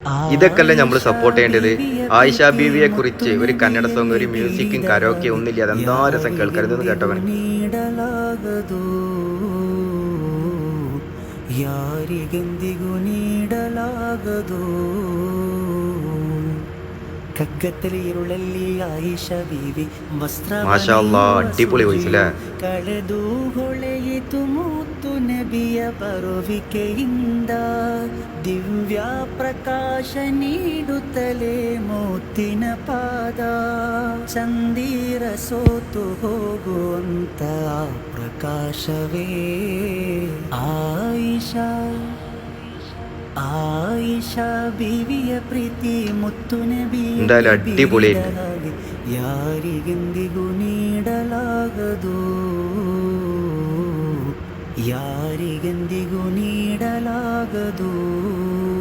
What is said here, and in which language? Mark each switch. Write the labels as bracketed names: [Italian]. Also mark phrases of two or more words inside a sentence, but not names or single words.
[Malayalam] ഇതൊക്കെയല്ലേ നമ്മൾ സപ്പോർട്ട് ചെയ്യേണ്ടത്. ആയിഷ ബീവിയെ കുറിച്ച് ഒരു കന്നഡ സോങ്, ഒരു മ്യൂസിക്കും കരോക്കെ ഒന്നുമില്ല. അതെന്താ രസം കേൾക്കാൻ. ഇതൊന്ന് കേട്ടോ. [Kannada] ಯಾರಿಗೆಂದಿಗೂ ನೀಡಲಾಗದು ಕಗ್ಗತ್ತಲೆ ഇരുളಲ್ಲಿ ಆಯಿಷ ಬೀವಿ [Arabic] ما شاء الله, [Malayalam] അടിപൊളി വോയിസ് അല്ലേ. [Kannada] ಕಳೆದು ಹೊಳೆಯಿತು ಮುತ್ತು ನಬಿಯ ಬರುವಿಕೆಯಿಂದ ದಿವ್ಯ ಪ್ರಕಾಶ ನೀಡುತ್ತಲೇ ಮುತ್ತಿನ ಪಾದ ಚಂದಿರ ಸೋತು ಹೋಗುವಂತ ಪ್ರಕಾಶವೇ ಆಯಿಷಾ [Malayalam] ആയിഷ ബീവിയ പ്രീതി മുത്തു നബി എന്തായാലും അടിപൊളിയായിട്ട്. [Kannada] ಯಾರಿಗೆಂದಿಗೂ ನೀಡಲಾಗದು ಯಾರಿಗೆಂದಿಗೂ ನೀಡಲಾಗದು